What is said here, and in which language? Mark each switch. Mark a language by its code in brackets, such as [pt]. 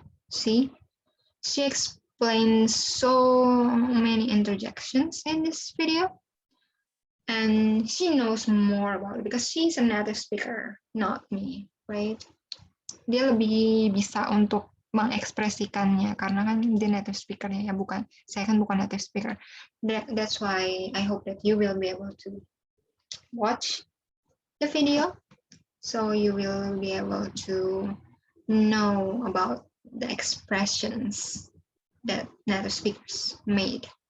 [en] See, she explains so many interjections in this video, and she knows more about it because she's a native speaker, not me, right? [id] Dia lebih bisa untuk mengekspresikannya karena kan dia native speakernya ya, bukan saya kan bukan native speaker. [en] That's why I hope that you will be able to watch the video, so you will be able to know about the expressions that native speakers made.